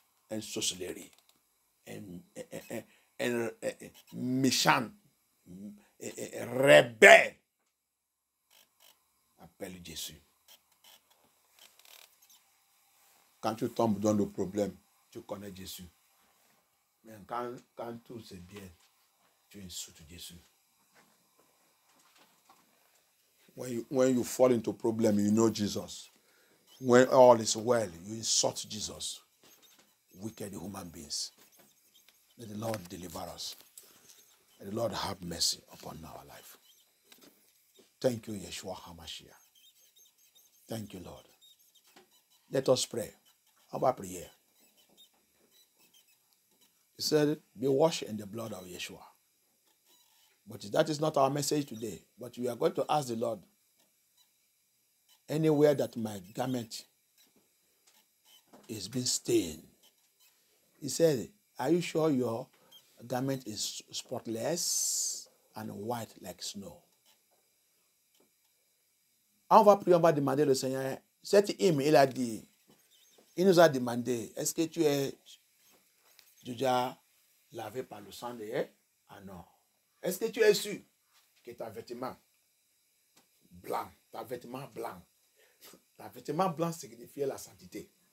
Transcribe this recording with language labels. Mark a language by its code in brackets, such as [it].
[fr] Un sorcellerie, un méchant, un rebelle appelle Jésus. Quand tu tombes dans le problème, tu connais Jésus. Mais quand tout c'est bien, tu insultes Jésus. [en] When you fall into problem, you know Jesus. When all is well, you insult Jesus. Wicked human beings. May the Lord deliver us. May the Lord have mercy upon our life. Thank you, Yeshua HaMashiach. Thank you, Lord. Let us pray. How about prayer? He said, be washed in the blood of Yeshua. But that is not our message today. But we are going to ask the Lord, anywhere that my garment is being stained, he said, are you sure your garment is spotless and white like snow? [fr] On va prier, on va demander le Seigneur. Cet hymne, il a dit, il nous a demandé, est-ce que tu es déjà lavé par le sang de Yé? Ah non. Est-ce que tu es sûr que ta vêtement blanc signifie la sainteté?